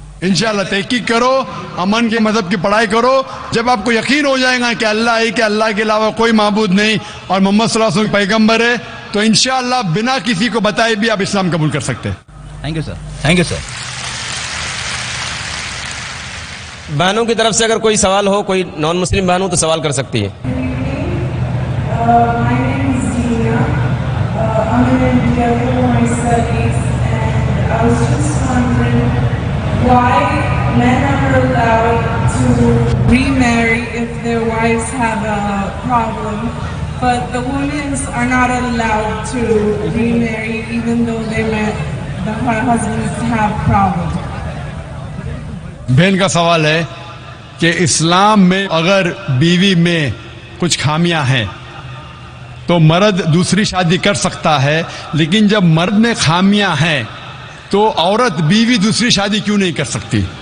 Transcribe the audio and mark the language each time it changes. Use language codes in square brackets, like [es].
[hi] इंशाल्लाह तहकीक करो, अमन के मजहब की पढ़ाई करो. जब आपको यकीन हो जाएगा कि अल्लाह है, कि अल्लाह के अलावा कोई माबूद नहीं और मोहम्मद सल्लल्लाहु अलैहि वसल्लम पैगंबर है, तो इंशाल्लाह बिना किसी को बताए भी आप इस्लाम कबूल कर सकते हैं. [en] Thank you, sir. Thank you, sir. [hi] बहनों की तरफ से अगर कोई सवाल हो, कोई नॉन मुस्लिम बहन हो तो सवाल कर सकती है. [en] My name is Dina. I'm in India for my studies, and I was just wondering why men are allowed to remarry if their wives have a problem, but the women are not allowed to remarry even though the husbands have problems. [hi] बहन का सवाल है कि इस्लाम में अगर बीवी में कुछ खामियां हैं तो मर्द दूसरी शादी कर सकता है, लेकिन जब मर्द में खामियां हैं तो औरत बीवी दूसरी शादी क्यों नहीं कर सकती?